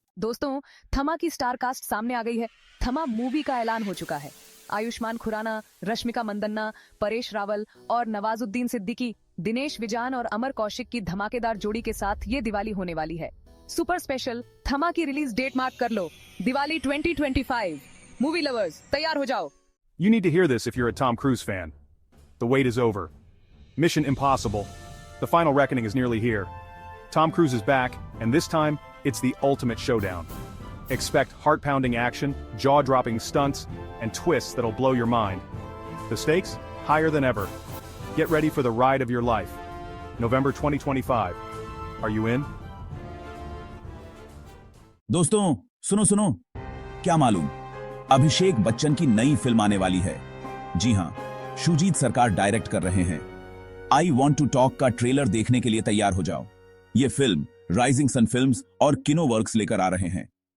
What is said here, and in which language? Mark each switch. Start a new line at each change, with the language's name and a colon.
Hindi: दोस्तों, थमा की स्टार कास्ट सामने आ गई है। थमा मूवी का ऐलान हो चुका है। आयुष्मान खुराना, रश्मिका मंदन्ना, परेश रावल और नवाजुद्दीन सिद्दीकी, दिनेश विजान और अमर कौशिक की धमाकेदार जोड़ी के साथ ये दिवाली होने वाली है। सुपर स्पेशल थमा की रिलीज डेट मार्क कर लो, दिवाली 2025। मूवी लवर्स तैयार हो जाओ।
English: You need to hear this if you're a Tom Cruise fan. The wait is over. Mission Impossible. The final reckoning is nearly here. Tom Cruise is back, and this time, it's the ultimate showdown. Expect heart-pounding action, jaw-dropping stunts, and twists that'll blow your mind. The stakes? Higher than ever. Get ready for the ride of your life. November 2025. Are you in?
Hindi: दोस्तों सुनो क्या मालूम अभिषेक बच्चन की नई film आने वाली है। जी हां, शुजीत सरकार डायरेक्ट कर रहे हैं। आई वॉन्ट टू टॉक का ट्रेलर देखने के लिए तैयार हो जाओ। ये फिल्म राइजिंग सन फिल्म्स और किनोवर्क्स लेकर आ रहे हैं।